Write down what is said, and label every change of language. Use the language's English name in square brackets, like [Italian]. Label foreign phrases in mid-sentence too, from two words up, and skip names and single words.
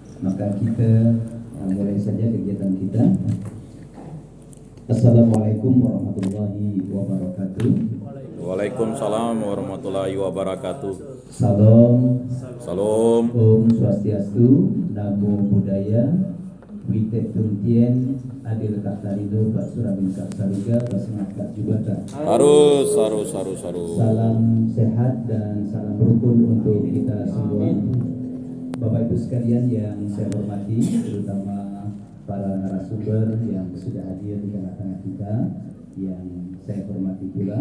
[Indonesian] Maka kita mulai saja kegiatan kita. [Arabic] السلام عليكم ورحمة الله وبركاته. وعليكم السلام ورحمة الله وبركاته. [Indonesian] Salam. Salam. [Balinese] Om Swastiastu, [Pali] Namo Buddhaya, [Indonesian] Wite Tuntien, Adil Kak Tarido, Pak Suramin Kak Saruga, Pak Sengat Kak Jubata. Harus. Salam sehat dan salam rukun untuk kita semua. Bapak Ibu sekalian yang saya hormati, terutama para narasumber yang sudah hadir di tengah-tengah kita, yang saya hormati pula.